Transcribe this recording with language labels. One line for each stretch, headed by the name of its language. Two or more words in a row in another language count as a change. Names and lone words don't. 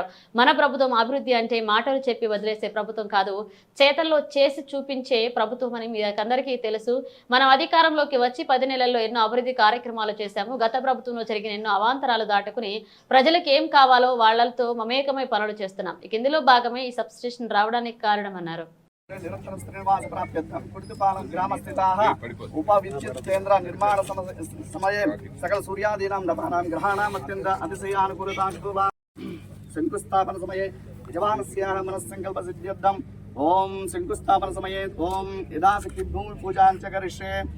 Telugu: మన ప్రభుత్వం అభివృద్ధి అంటే మాటలు చెప్పి వదిలేసే ప్రభుత్వం కాదు, చేతల్లో చేసి చూపించే ప్రభుత్వం అని మీకందరికీ తెలుసు. మనం అధికారంలోకి వచ్చి 10 నెలల్లో ఎన్నో అభివృద్ధి కార్యక్రమాలు చేశాము. గత ప్రభుత్వంలో జరిగిన ఎన్నో అవాంతరాలు దాటుకుని ప్రజలకు ఏం కావాలో వాళ్లతో మమేకమై పనులు చేస్తున్నాం. ఇక ఇందులో భాగమే ఈ
English: sub station
Telugu: రావడానికి కారణమన్నారు.
Sanskrit: उप विद्युत केंद्र निर्माण समये सकल सूर्यादीनां नभानां ग्रहाणां अत्यंत अतिशयानुकूलता शंकुस्थापन समये यजमानस्याः मनस्संकल्पसिद्ध्यर्थम् ओम शंकुस्थापन समये ओम यदाशक्ति भूमि पूजां च करिष्ये